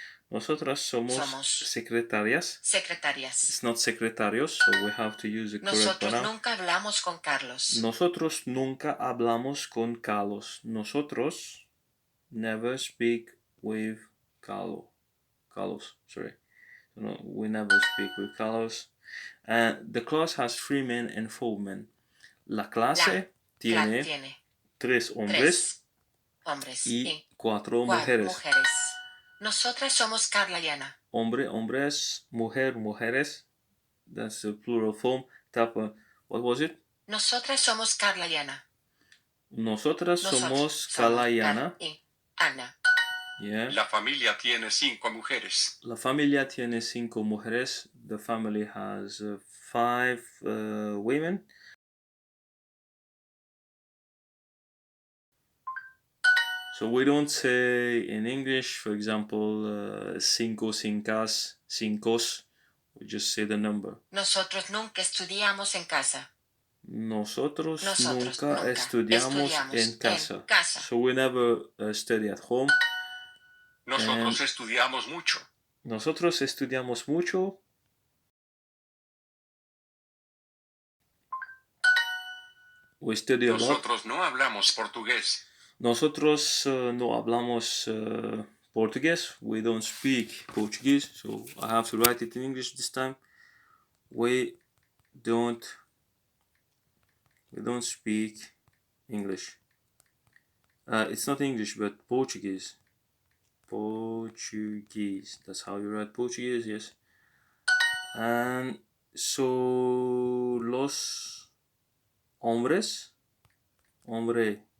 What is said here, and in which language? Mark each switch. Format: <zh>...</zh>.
<es>Nosotras somos secretarias.</es> <en>It's not secretarios, so we have to use the correct pronoun.</en> <es>Nosotros nunca hablamos con Carlos. Nosotros nunca hablamos con Carlos.</es> <en>Nosotros never speak with Carlos, sorry. No, we never speak with Carlos. The class has 3 men and 4 men.</en> <es>La clase tiene 3 hombres y 4 mujeres. Nosotras somos Carla y Ana. Hombre, hombres, mujer, mujeres.</es> <en>That's the plural form. What was it?</en> <es>Nosotras somos Carla y Ana. Nosotras somos Carla y Ana. Ana.</es> <en>Yeah.</en> <es>La familia tiene 5 mujeres. La familia tiene 5 mujeres.</es> <en>the family has 5 women. So we don't say in English, for example,</en> <es>cinco, cincas, cincos.</es> <en>We just say the number.</en> <es>Nosotros nunca estudiamos en casa. Nosotros Nosotros nunca estudiamos en casa.</es> <en>So we never study at home.</en> <es>Nosotros estudiamos mucho. Nosotros estudiamos mucho.</es> <en>We study a lot.</en> <es>Nosotros no hablamos portugués. Nosotros no hablamos portugués.</es> <en>We don't speak Portuguese, so I have to write it in English this time. We don't speak English. It's not English, but Portuguese. Portuguese. That's how you write Portuguese, yes. And so</en> <es>los hombres, hombres.</es>